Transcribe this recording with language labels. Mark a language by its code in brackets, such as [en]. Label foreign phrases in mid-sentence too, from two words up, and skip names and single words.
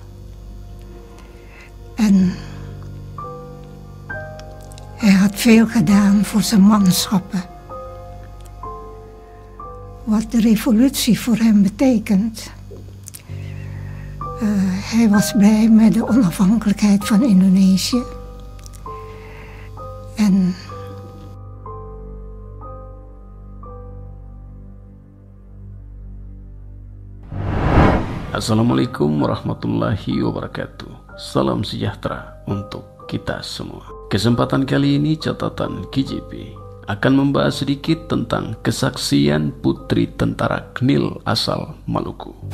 [nl] En hij had veel gedaan voor zijn manschappen. Wat de revolutie voor hem betekent. Hij was blij met de onafhankelijkheid van Indonesië. En [ar] السلام عليكم ورحمة الله وبركاته. [id] Salam sejahtera untuk kita semua. Kesempatan kali ini catatan KJP akan membahas sedikit tentang kesaksian putri tentara KNIL asal Maluku.